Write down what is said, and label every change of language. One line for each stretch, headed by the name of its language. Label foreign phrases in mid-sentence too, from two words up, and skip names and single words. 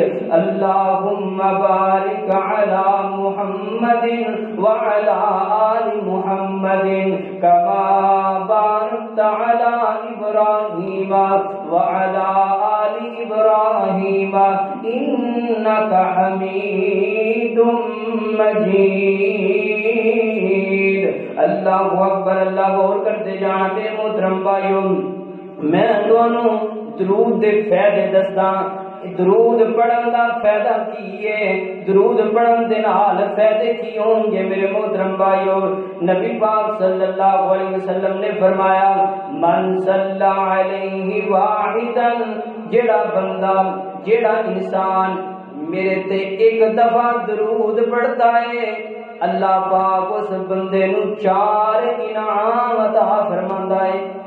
Arabic: اللہم بارک علی محمد وعلی آل محمد کما بارکت علی ابراہیم وعلی آل ابراہیم انک حمید مجید۔ اللہ اکبر،
Punjabi: اللہ غور کرتے جانا میرے محترم بھائیوں، میں دونوں درود دے فائدے دسدا۔ درود پڑھن دا فائدہ کی ہے، درود پڑھن دے نال فائدے کی ہوں گے میرے محترم بھائیو۔ نبی پاک
Arabic: صلی اللہ علیہ وسلم
Punjabi: نے فرمایا
Arabic: من صلی علیہ واحدا،
Punjabi: جڑا بندہ جڑا انسان میرے تے ایک دفعہ درود پڑھتا ہے، اللہ پاک اس بندے نو 4 انعام عطا فرماندا ہے۔